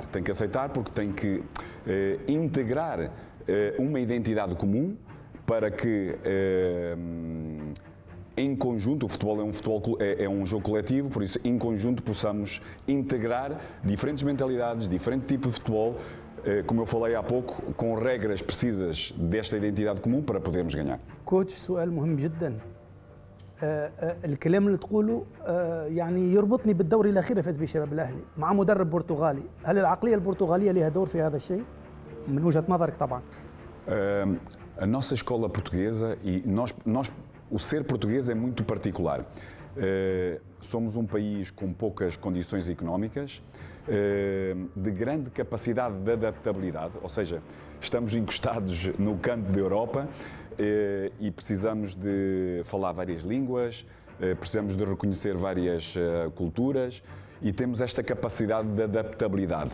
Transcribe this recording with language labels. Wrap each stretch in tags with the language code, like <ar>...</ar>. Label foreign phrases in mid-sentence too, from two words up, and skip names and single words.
<pt>Tem que aceitar porque tem que integrar uma identidade comum para que em conjunto, o futebol é um jogo coletivo, por isso em conjunto possamos integrar diferentes mentalidades, diferente tipo de futebol, como eu falei há pouco, com regras precisas desta identidade comum para podermos ganhar.</pt> <ar>كوتش، سؤال مهم جدا. الكلام اللي تقوله يعني يربطني بالدوري الأخير اللي فاز به شباب الأهلي مع مدرب برتغالي. هل العقلية البرتغالية لها دور في هذا الشيء من وجهة نظرك طبعا؟</ar> <pt>A nossa escola portuguesa e o ser português é muito particular. Somos um país com poucas condições económicas, de grande capacidade de adaptabilidade, ou seja, estamos encostados no canto da Europa e precisamos de falar várias línguas, precisamos de reconhecer várias culturas e temos esta capacidade de adaptabilidade.</pt>